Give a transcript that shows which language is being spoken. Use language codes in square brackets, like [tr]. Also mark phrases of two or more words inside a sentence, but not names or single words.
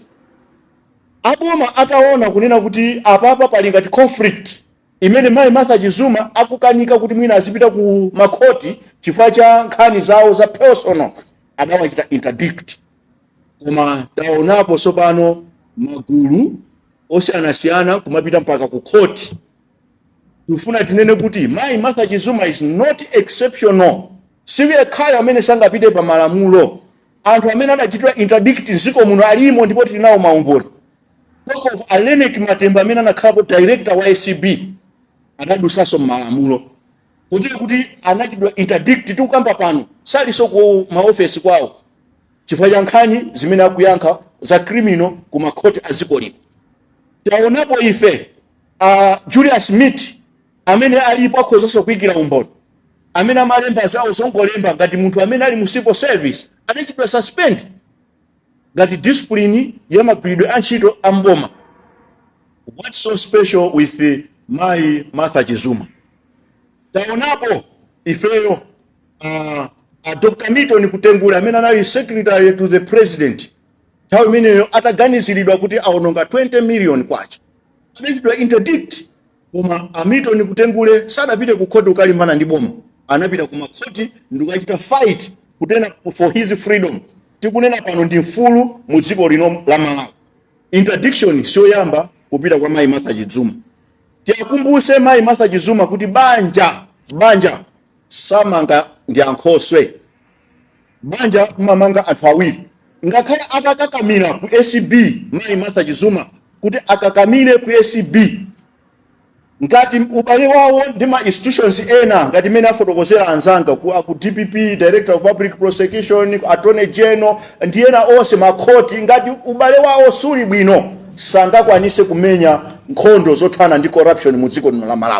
[ny] Aboma ataona kunena kuti apapa pali ngati conflict imene mayi Martha Chizuma akukanika kuti mwina azipita ku makhoti chifukwa cha nkhani zawo za personal, adawachita interdict. Koma taonapo sopano magulu osiyanasiyana kumapita mpaka ku court. Tufuna tinene kuti mayi Martha Chizuma [en] is not exceptional. [ny] Siwe khaya amene sangapite pa malamulo. Anthu amene adachitwa interdict nziko muno alimo ndipo tilinawo maumboni. Of Alenek Matemba amene anakhalapo director wa ICB adadusaso malamulo kuti anachitwa interdict tikukamba pano saliso ku maofesi kwawo chifukwa cha nkhani zimene akuyankha za criminal ku makhoti a dziko lino. Taonapo ife Julius Smith amene alipo akhozanso kuyikira umboni, amene amalemba zawo zongolemba ngati munthu amene ali mu [en] civil service [ny] adachitwa suspend ngati discipline ya magwiridwe a ntchito a mboma. [en] What's so special with mayi Martha Chizuma? [ny] Taonapo ifeyo Dr. Milton Kutengula amene anali [en] secretary to the president, [ny] nthawi imeneyo ataganiziridwa kuti aononga 20 million kwacha, adachitwa interdict. Koma Milton Kutengule sadapite ku court ukalimbana ndi boma, anapita ku makhoti ndikachita fight kutena [en] for his freedom. [ny] Tikunena pano ndi mfulu mu dziko lino la Malawi. Interdiction siyoyamba kupita kwa mayi Martha Chizuma. Tiakumbuse mayi Martha Chizuma kuti banja samanga ndi ankhoswe. Banja mmamanga anthu awiri. Ngakhale akakakamira ku ACB mayi Martha Chizuma kuti akakamire ku ACB ngati ubale wawo ndi ma institutions ena ngati mene afotokozera anzanga ku DPP, Director of Public Prosecution, Attorney General ndi ena onse makhoti, ngati ubale wawo suli bwino sangakwanise kumenya nkhondo zothana ndi corruption mu dziko lino la Malawi.